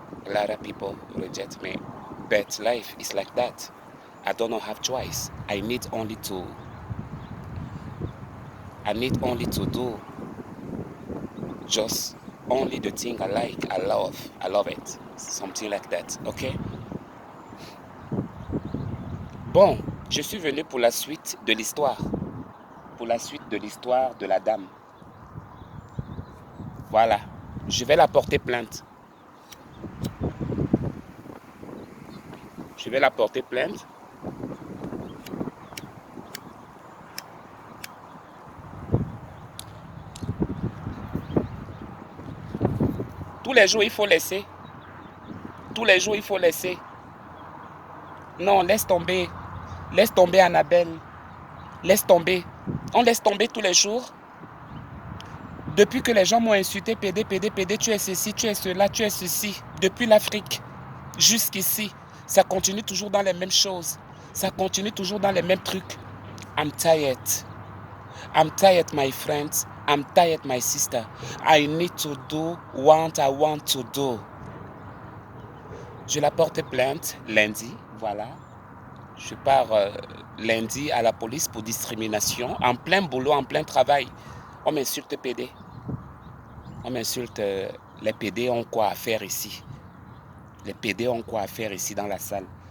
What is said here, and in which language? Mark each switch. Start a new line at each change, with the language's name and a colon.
English: A lot of people reject me. But life is like that. I don't have choice. I need only to do just only the thing I like, I love it. Something like that, okay?
French: Bon, je suis venu pour la suite de l'histoire. Pour la suite de l'histoire de la dame. Voilà. Je vais la porter plainte. Je vais la porter plainte. Tous les jours, il faut laisser. Tous les jours, il faut laisser. Non, laisse tomber. Laisse tomber, Annabelle. Laisse tomber. On laisse tomber tous les jours. Depuis que les gens m'ont insulté, PD, PD, PD, tu es ceci, tu es cela, tu es ceci. Depuis l'Afrique jusqu'ici, ça continue toujours dans les mêmes choses. Ça continue toujours dans les mêmes trucs.
English: I'm tired. I'm tired, my friends. I'm tired, my sister. I need to do what I want to do.
French: Je la porte plainte lundi, voilà. Je pars lundi à la police pour discrimination, en plein boulot, en plein travail. On m'insulte PD. On m'insulte, les PD ont quoi à faire ici? Les PD ont quoi à faire ici dans la salle?